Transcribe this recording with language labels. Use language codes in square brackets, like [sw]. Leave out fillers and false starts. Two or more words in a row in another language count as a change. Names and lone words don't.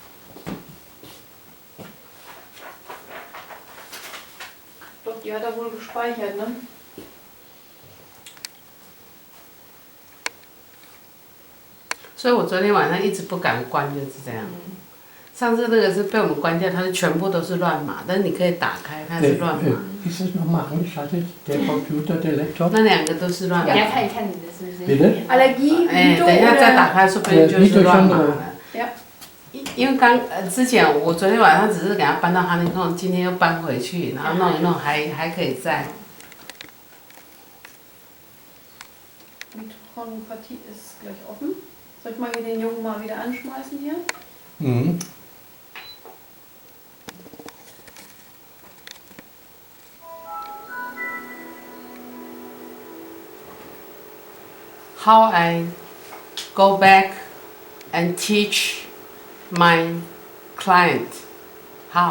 [de] Doch, die hat er wohl gespeichert, ne? [zh] 所以我昨天晚上一直不敢关，就是这样。上次那个是被我们关掉，它是全部都是乱码，但是你可以打开，它是乱码。 [de] Ist es nochmal angeschaltet, der Computer, der Laptop? [zh] 那两个都是乱码。 [de] Ja, kann ich kann das ist Bitte? Allergie, 哎， [zh] Vito 等一下再 [de] oder? [zh] 打开，说不定就是乱码了。 [de] Ja. [zh] 因为之前我昨天晚上只是给它搬到哈尼空，今天又搬回去，然后弄一弄还可以在。 [de] Mitochondriopathie ist gleich offen. Soll ich mal hier den Jungen mal wieder anschmeißen hier? Mhm. [en] How I go back and teach my client how.